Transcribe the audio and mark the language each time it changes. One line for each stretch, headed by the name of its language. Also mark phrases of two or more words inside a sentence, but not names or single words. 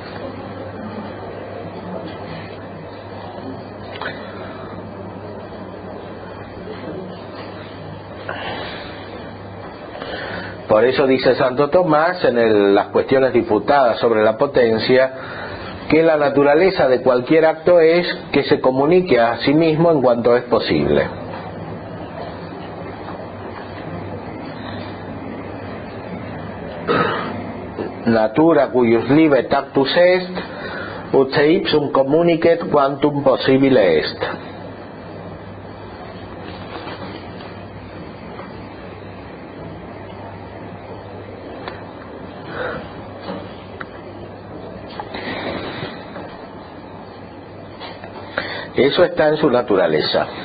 Spanish: Por eso dice Santo Tomás en las cuestiones disputadas sobre la potencia, que la naturaleza de cualquier acto es que se comunique a sí mismo en cuanto es posible.
Latin: Natura cuius libet actus est, ut se ipsum communicet quantum possibile est.
Spanish: Eso está en su naturaleza.